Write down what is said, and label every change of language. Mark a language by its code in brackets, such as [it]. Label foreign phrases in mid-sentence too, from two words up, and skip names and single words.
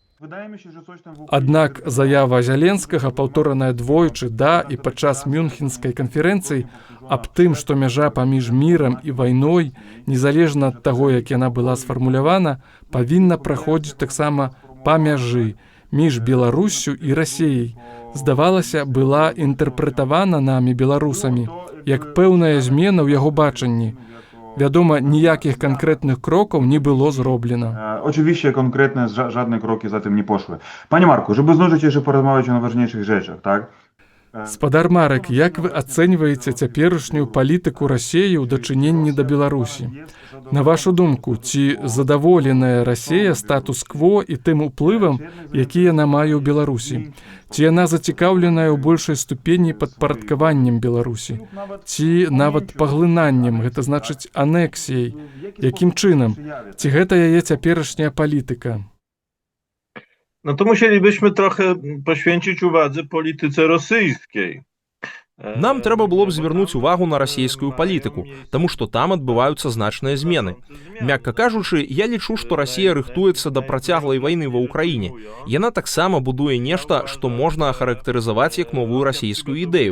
[be] Аднак заява Зяленскага, паўтораная двойчы да і падчас мюнхенскай канферэнцыі аб тым, што мяжа паміж мірам і вайной, незалежна ад таго, як яна была сфармулявана, павінна праходзіць таксама па мяжы між Беларуссю і Расіяй. Здавалася, была інтэрпрэтавана намі беларусамі як пэўная змена ў яго бачанні. [pl] Wiadomo, nijakich konkretnych kroków nie było zrobione. Oczywiście konkretne żadne kroki za tym nie poszły. Panie Marku, żeby zdążyć jeszcze porozmawiać o najważniejszych rzeczach, tak? [be] Спадар Марек, як вы ацэньваеце цяперашнюю палітыку Расіі ў дачыненні да Беларусі? На вашу думку, ці задаволеная Расія статус-кво і тым уплывам, які яна мае ў Беларусі? Ці яна зацікаўленая ў большай ступені падпарадкаваннем Беларусі? Ці нават паглынаннем, гэта значыць анексіяй? Якім чынам? Ці гэта яе цяперашняя палітыка? [pl] No to musielibyśmy trochę poświęcić uwadze polityce rosyjskiej. [be] Нам трэба было б звярнуць увагу на расійскую палітыку, таму што там адбываюцца значныя змены. Мякка кажучы, я лічу, што Расія рыхтуецца да працяглай вайны ва ўкраіне. Яна таксама будуе нешта, што можна ахарактарызаваць як новую расійскую ідэю.